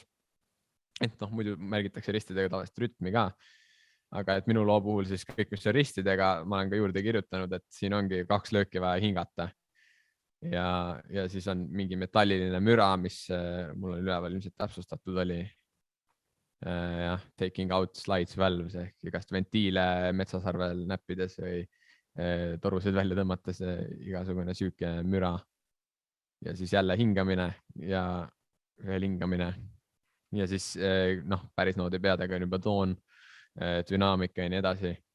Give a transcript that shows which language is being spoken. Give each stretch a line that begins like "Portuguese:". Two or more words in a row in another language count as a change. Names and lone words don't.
Estonian: Et muidu märgitakse ristidega tavaliselt rütmi ka. Aga et minu loo puhul siis kõik, mis on ristidega, ma olen ka juurde kirjutanud, et siin ongi 2 lööki vaja hingata. Ja siis on mingi metalliline müra, mis mul on üleval ilmselt täpsustatud oli.
English: Taking out slides valves
Estonian: ehk igast ventiile Metsasarvel näppides või torusid välja tõmmates igasugune süüke müra. Ja siis jälle hingamine ja veel hingamine. Ja siis päris noodi peadega on juba toon, dünaamika ja nii edasi.